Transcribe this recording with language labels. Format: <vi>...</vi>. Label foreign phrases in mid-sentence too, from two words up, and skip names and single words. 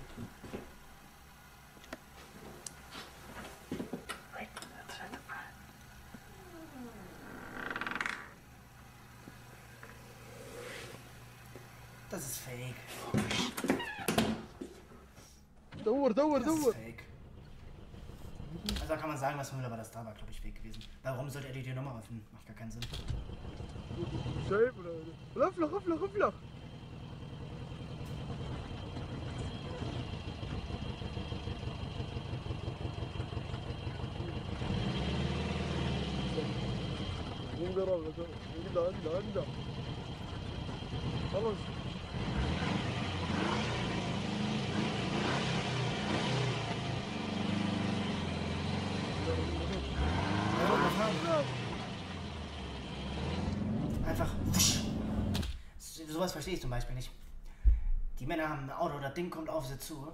<de>Das ist fake.</de> <ar>دور دور</ar> <de>Das ist</de> <ar>دور</ar> <de>fake. Also kann man sagen, was man will, aber das da war, glaube ich, fake gewesen. Warum sollte er die Nummer öffnen? Macht gar keinen Sinn.</de> <ar>شايف ولا افلخ افلخ افلخ مو قرب عنده خلاص</ar> <de>Einfach. Sowas verstehe ich zum Beispiel nicht. Die Männer haben ein Auto, das Ding kommt auf sie zu.</de>